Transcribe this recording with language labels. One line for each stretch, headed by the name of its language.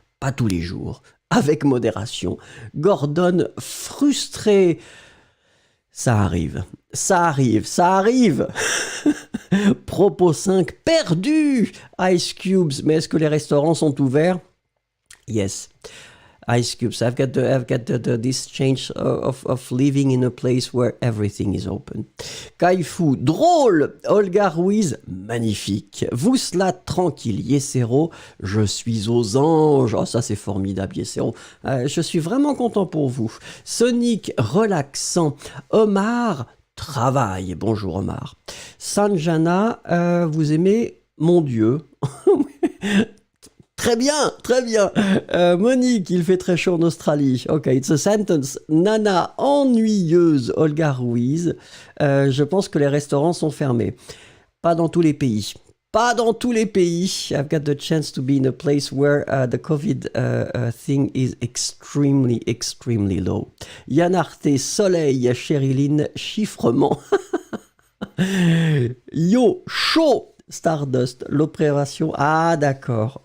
French: Pas tous les jours. Avec modération. Gordon, frustré. Ça arrive. Ça arrive. Ça arrive. Propos 5, perdu. Ice Cubes, mais est-ce que les restaurants sont ouverts?
English: Yes. Ice Cubes, I've got this change of living in a place where everything is open.
French: Kaifu, drôle. Olga Ruiz, magnifique. Vousla, tranquille. Yesero, je suis aux anges. Oh, ça c'est formidable, Yesero. Je suis vraiment content pour vous. Sonic, relaxant. Omar, travail. Bonjour Omar. Sanjana, vous aimez mon Dieu. Très bien, très bien. Monique, il fait très chaud en Australie.
English: Ok, it's a sentence. Nana,
French: ennuyeuse. Olga Ruiz, je pense que les restaurants sont fermés. Pas dans tous les pays. Pas dans tous les pays.
English: I've got the chance to be in a place where the COVID thing is extremely, extremely low.
French: Yann Arte, soleil. Chériline, chiffrement. Yo, chaud. Stardust, l'opération. Ah, d'accord.